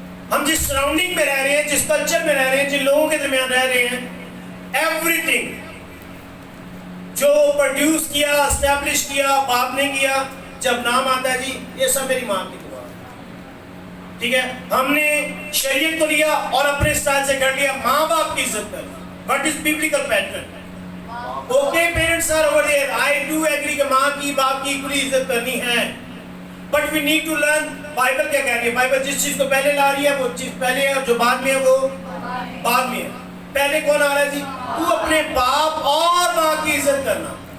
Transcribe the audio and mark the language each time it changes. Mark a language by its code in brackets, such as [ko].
[ur] ہم جس سراؤنڈنگ میں رہ رہے ہیں، جس کلچر میں رہ رہے ہیں، جن لوگوں کے درمیان رہ رہے ہیں، ایوری تھنگ جو پروڈیوس کیا, اسٹیبلش کیا باپ نے کیا. جب نام آتا ہے جی یہ سب میری ماں کی دعا, ٹھیک ہے. ہم نے شریعت کو لیا اور اپنے اسٹائل سے کر لیا. ماں باپ کی عزت کر. [en] What is biblical pattern? Okay, parents are over there. I do agree [ur] کہ ماں کی باپ کی اکولی عزت کرنی ہے. [en] But we need to learn [ur] Bible کیا کہہ رہی ہے. بائبل جس چیز کو پہلے لا رہی ہے وہ چیز پہلے ہے, اور جو بعد میں ہے وہ بعد میں ہے. پہلے کون آ رہا ہے جی؟ تو اپنے باپ اور ماں کی عزت کرنا.